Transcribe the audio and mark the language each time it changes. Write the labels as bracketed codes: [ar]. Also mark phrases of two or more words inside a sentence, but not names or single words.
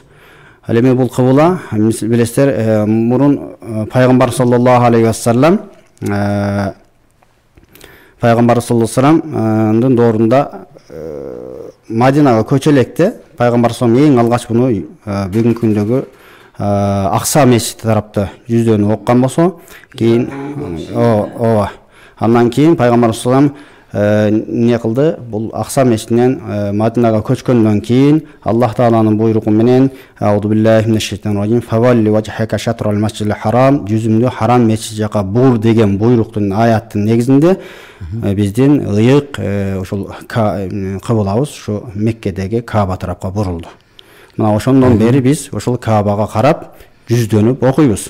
[ky] Ал эми бул кыбла билесиздер, мурун пайгамбар [ar] صلى الله عليه وسلم [ky] пайгамбардын доорунда Мадинага көчө электе пайгамбар саллаллаху эң алгач буну бүгүнкү күндөгү Акса мешити тарапта жүздөнүп оккан болсо, кийин андан кийин пайгамбар саллаллаху не кылды? Бул Акса мешитинен Мадинага көчкөндөн кийин Аллах тааланын буйругу менен [ar] أعوذ بالله من الشيطان الرجيم فول وجهك شطر المسجد الحرام, [ky] жүзүңдү харам мешит жака бур деген буйруктун аяттын негизинде биздин ыйык ошол кыблабыз ушу Меккедеги Кааба тарапка бурулду. Мына ошондон бери биз ошол Каабага карап жүздөнүп окуйбуз.